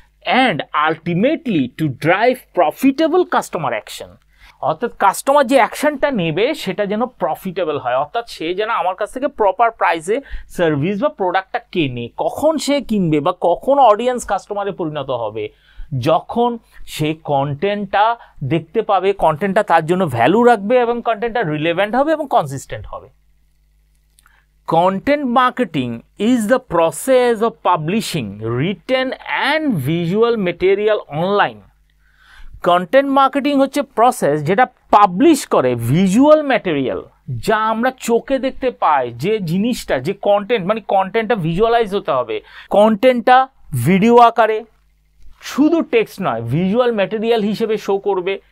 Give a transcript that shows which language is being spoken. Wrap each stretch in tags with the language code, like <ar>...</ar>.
<en>and ultimately to drive profitable customer action,</en> <bn>অর্থাৎ customer যে অ্যাকশনটা নেবে সেটা যেন প্রফিটেবল হয়, অর্থাৎ সে যেন আমার কাছ থেকে প্রপার প্রাইসে সার্ভিস বা প্রোডাক্টটা কেনে, কখন সে কিনবে বা কখন অডিয়েন্স কাস্টমারে পরিণত হবে যখন সে কন্টেন্টটা দেখতে পাবে, কন্টেন্টটা তার জন্য ভ্যালু রাখবে এবং কন্টেন্টটা রিলেভেন্ট হবে এবং কনসিস্টেন্ট হবে।</bn> <en>Content marketing is the process of publishing written and visual material online.</en> <bn>Content marketing হচ্ছে প্রসেস যেটা পাবলিশ করে ভিজুয়াল ম্যাটেরিয়াল, যা আমরা চোখে দেখতে পাই, যে জিনিসটা, যে কন্টেন্ট, মানে কন্টেন্টটা ভিজুয়ালাইজ হতে হবে, কন্টেন্টটা ভিডিও আকারে, শুধু টেক্সট নয়, ভিজুয়াল ম্যাটেরিয়াল হিসেবে শো করবে।</bn>